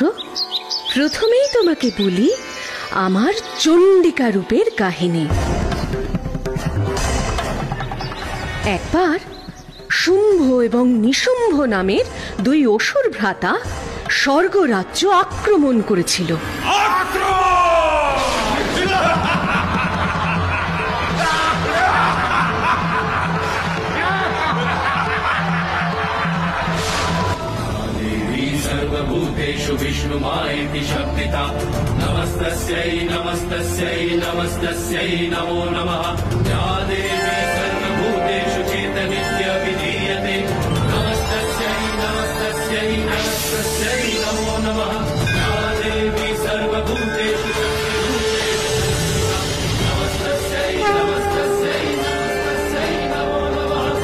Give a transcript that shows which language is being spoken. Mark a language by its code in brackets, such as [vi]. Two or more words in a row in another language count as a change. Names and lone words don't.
[bn] প্রথমেই তোমাকে বলি আমার চণ্ডিকা রূপের কাহিনী। একবার শুম্ভ এবং নিশুম্ভ নামের দুই অসুর ভ্রাতা স্বর্গরাজ্য আক্রমণ করেছিল। [sa] सर्वभूतेषु विष्णुमायेति शब्दिता नमस्तस्यै नमस्तस्यै नमस्तस्यै नमो नमः। या देवी सर्वभूतेषु चेतनित्या विधीयते नमस्तस्यै नमस्तस्यै नमस्तस्यै नमो नमः। या देवी सर्वभूतेषु नमस्तस्यै नमस्तस्यै नमस्तस्यै नमो नमः।